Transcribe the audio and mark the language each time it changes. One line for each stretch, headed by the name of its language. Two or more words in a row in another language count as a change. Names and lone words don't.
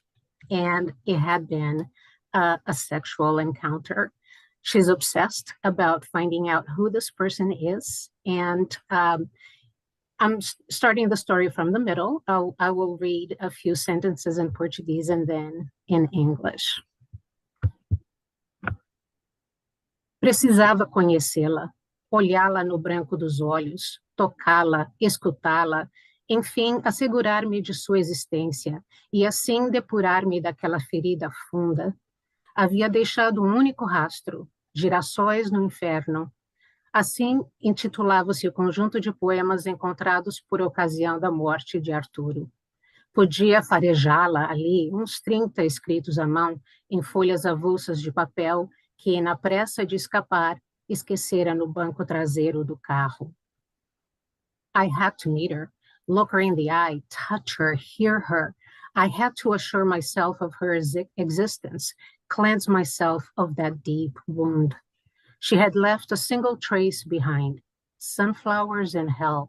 English: And it had been a sexual encounter. She's obsessed about finding out who this person is. And I'm starting the story from the middle. I will read a few sentences in Portuguese and then in English.
Portuguese: Precisava conhecê-la, olhá-la no branco dos olhos, tocá-la, escutá-la, enfim, assegurar-me de sua existência e assim depurar-me daquela ferida funda. Havia deixado um único rastro, Girassóis no Inferno. Assim intitulava-se o conjunto de poemas encontrados por ocasião da morte de Arturo. Podia farejá-la ali, uns 30 escritos à mão, em folhas avulsas de papel, que, na pressa de escapar, esquecera no banco traseiro do carro.
English: I had to meet her, look her in the eye, touch her, hear her. I had to assure myself of her existence, cleanse myself of that deep wound. She had left a single trace behind, Sunflowers in Hell.